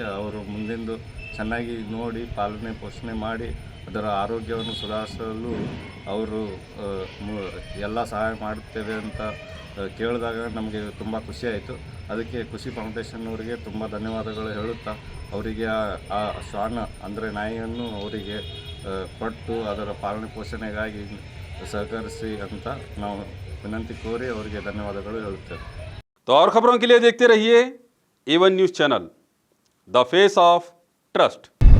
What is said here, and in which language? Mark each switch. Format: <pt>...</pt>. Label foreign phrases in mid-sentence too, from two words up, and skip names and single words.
<kn>ಅವರು ಮುಂದಿಂದು ಚೆನ್ನಾಗಿ ನೋಡಿ ಪಾಲನೆ ಪೋಷಣೆ ಮಾಡಿ ಅದರ ಆರೋಗ್ಯವನ್ನು ಸುಧಾರಿಸಲು ಅವರು ಎಲ್ಲ ಸಹಾಯ ಮಾಡುತ್ತೇವೆ ಅಂತ ಕೇಳಿದಾಗ ನಮಗೆ ತುಂಬ ಖುಷಿಯಾಯಿತು. ಅದಕ್ಕೆ ಖುಷಿ ಫೌಂಡೇಶನ್ನವರಿಗೆ ತುಂಬ ಧನ್ಯವಾದಗಳು ಹೇಳುತ್ತಾ ಅವರಿಗೆ ಆ ಶ್ವಾನ ಅಂದರೆ ನಾಯಿಯನ್ನು ಅವರಿಗೆ ಕೊಟ್ಟು ಅದರ ಪಾಲನೆ ಪೋಷಣೆಗಾಗಿ ಸಹಕರಿಸಿ ಅಂತ ನಾವು ವಿನಂತಿ ಕೋರಿ ಅವರಿಗೆ ಧನ್ಯವಾದಗಳು ಹೇಳುತ್ತೇವೆ.</kn> <hi>तो और खबरों के लिए देखते रहिए A1 न्यूज़ चैनल,</hi> <en>the face of trust.</en>